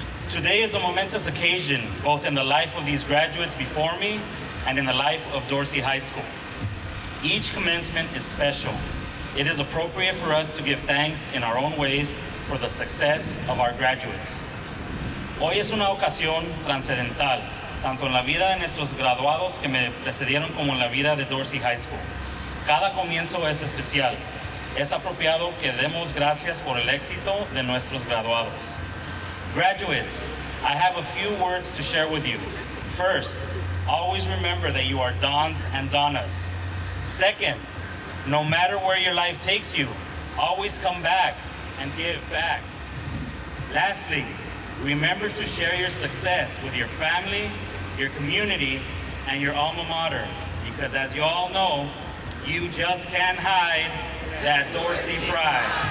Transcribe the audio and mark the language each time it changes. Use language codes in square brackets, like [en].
[en] Today is a momentous occasion, both in the life of these graduates before me and in the life of Dorsey High School. Each commencement is special. It is appropriate for us to give thanks in our own ways for the success of our graduates. [es] Hoy es una ocasión trascendental, tanto en la vida de nuestros graduados que me precedieron como en la vida de Dorsey High School. Cada comienzo es especial. Es apropiado que demos gracias por el éxito de nuestros graduados. [en] Graduates, I have a few words to share with you. First, always remember that you are Dons and Donnas. Second, no matter where your life takes you, always come back and give back. Lastly, remember to share your success with your family, your community, and your alma mater, because as you all know, you just can't hide that Dorsey pride.